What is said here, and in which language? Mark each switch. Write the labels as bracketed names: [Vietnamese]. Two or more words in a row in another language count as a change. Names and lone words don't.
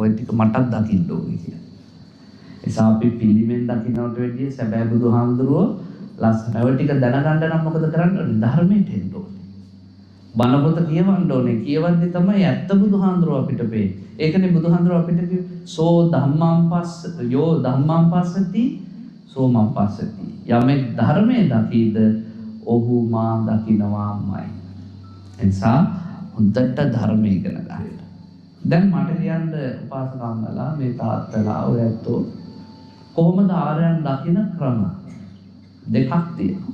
[Sinhala] ඔය ටික මටත් දකින්න ඕනේ කියලා. එසා අපි පිළිමෙන් දකින්නට වෙන්නේ සැබෑ බුදුහාමුදුරුවෝ ලස්සන. ඔය ටික දැනගන්න නම් මොකද කරන්න ඕනේ? ධර්මයට එන්න ඕනේ. බණ පොත කියවන්න ඕනේ. කියවද්දි තමයි ඇත්ත බුදුහාමුදුරුවෝ අපිට පේන්නේ. ඒකනේ බුදුහාමුදුරුවෝ අපිට [Pali] සෝ ධම්මං පස්ස යෝ ධම්මං පස්සති සෝ මං පස්සති. [Sinhala] යමෙක් ධර්මයේ දකීද ඔහු මා දකින්නවාමයි. එනිසා හොඳට ධර්මය ඉගෙන ගන්න. දැන් මට කියන්න උපාසකම්මලා මේ තාත්තලා ඔය ඇත්තෝ කොහොමද ආර්යයන් දකින්න ක්‍රම දෙකක් තියෙනවා.